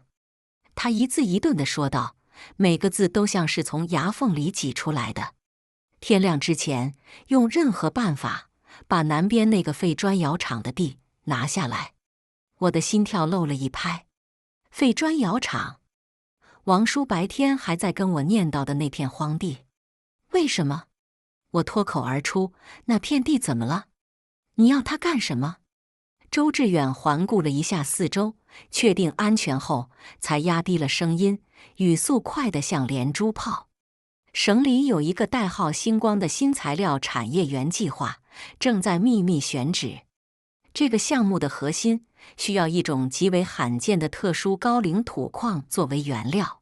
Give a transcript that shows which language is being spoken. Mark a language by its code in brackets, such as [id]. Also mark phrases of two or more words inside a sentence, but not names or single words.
[zh] 他一字一頓地說道，每個字都像是從牙縫裡擠出來的。天亮之前，用任何辦法把南邊那個廢磚窯廠的地拿下來。我的心跳漏了一拍。廢磚窯廠，王叔白天還在跟我念叨的那片荒地，為什麼？我脫口而出，那片地怎麼了？你要它幹什麼？周志遠環顧了一下四周，確定安全後，才壓低了聲音，語速快得像連珠炮。省裡有一個代號星光的新材料產業園計劃，正在秘密選址。這個項目的核心需要一種極為罕見的特殊高嶺土礦作為原料。